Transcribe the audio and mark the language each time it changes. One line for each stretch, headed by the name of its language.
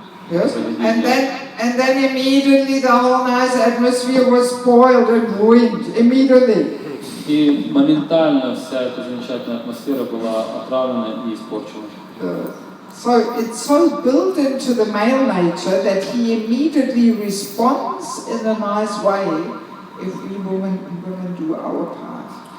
English: Yes, and then immediately the whole nice atmosphere was spoiled and ruined immediately.
Russian: И моментально вся эта замечательная атмосфера была отравлена и испорчена.
English: So it's so built into the male nature that he immediately responds in a nice way if we women do our part.